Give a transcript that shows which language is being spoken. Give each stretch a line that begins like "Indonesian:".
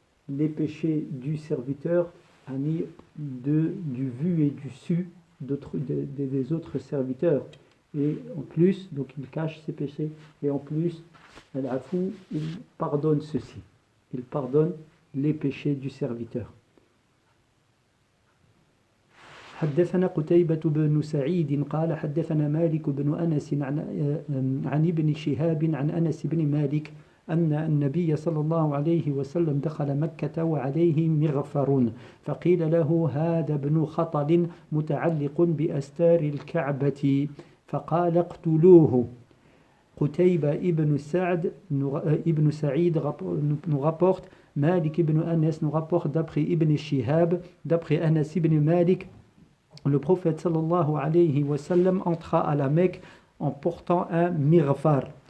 French: les péchés du serviteur du vu et du su des autres serviteurs, et en plus donc il cache ses péchés, et en plus al-Afou, il pardonne ceci, il pardonne les péchés du serviteur.
Arabic: حدثنا قتيبة بن سعيد قال حدثنا مالك بن أنس عن ابن شهاب عن أنس بن مالك أن النبي صلى الله عليه وسلم دخل مكة وعليه مغفر فقيل له هذا ابن خطل متعلق بأستار الكعبة فقال اقتلوه.
French: قتيبة ابن سعيد nous rapporte, Malik ibn Anas nous rapporte d'après Ibn Shihab, d'après Anas ibn Malik, le prophète sallallahu alayhi wa sallam entra à la Mecque en portant un mirfar.